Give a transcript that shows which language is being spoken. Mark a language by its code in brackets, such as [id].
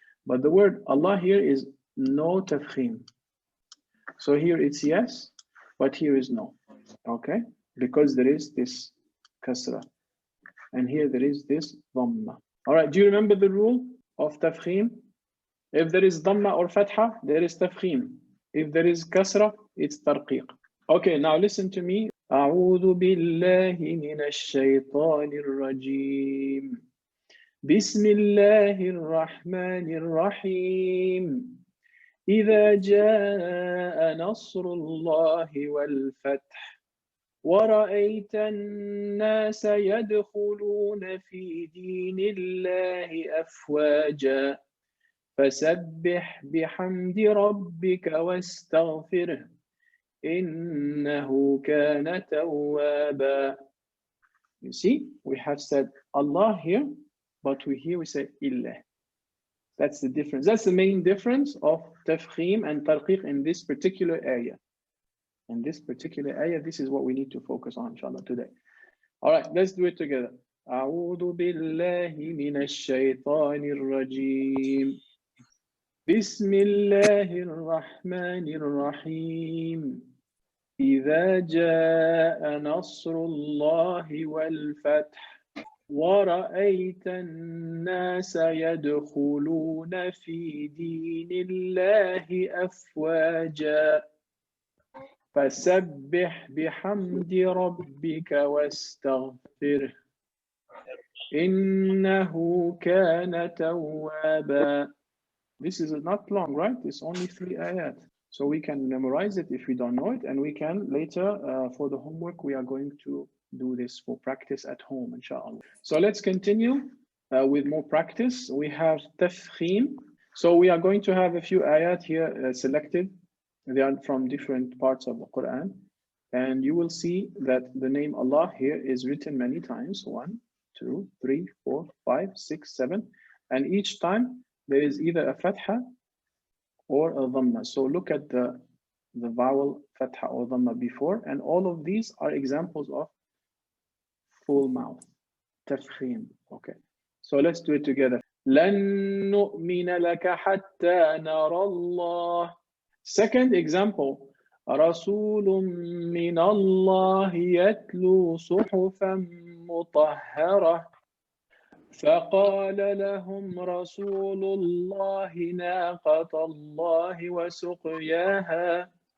[en] But the word Allah here is no Tafkheem. So here it's yes, but here is no, okay? Because there is this kasra, and here there is this dhamma. All right, do you remember the rule of Tafkheem? If there is dhamma or fatha, there is Tafkheem. If there is kasra, it's Tarqeeq. Okay, now listen to me. [ar] أعوذ بالله من الشيطان الرجيم. بسم الله الرحمن الرحيم. إذا جاء نصر الله والفتح ورأيت الناس يدخلون في دين الله أفواجا فسبح بحمد ربك واستغفره إنه كان توابا. [en] You see, we have said Allah here, but we say illah. That's the difference. That's the main difference of Tafkheem and Tarqeeq in this particular area. In this particular area, this is what we need to focus on, inshallah, today. All right, let's do it together. أعوذ بالله من الشيطان الرجيم. بسم الله الرحمن الرحيم. إذا جاء نصر الله والفتح ورأيت الناس يدخلون في دين الله أفواجا فسبح بحمد ربك واستغفره إنه كان توابا. This is not long, right? It's only 3 ayat. So we can memorize it if we don't know it, and we can later, for the homework, we are going to do this for practice at home, inshallah. So let's continue with more practice. We have Tafkheem. So we are going to have a few ayat here selected. They are from different parts of the Quran. And you will see that the name Allah here is written many times. 1, 2, 3, 4, 5, 6, 7. And each time there is either a fatha or a dhamma. So look at the vowel fatha or dhamma before, and all of these are examples of full mouth, Tafkheem. Okay, so let's do it together. [ar] لن نؤمن لك حتى نرى الله. [en] Second example, [ar] رسول من الله يتلو صحفا مطهرة فقال لهم رسول الله ناقة الله وسقياها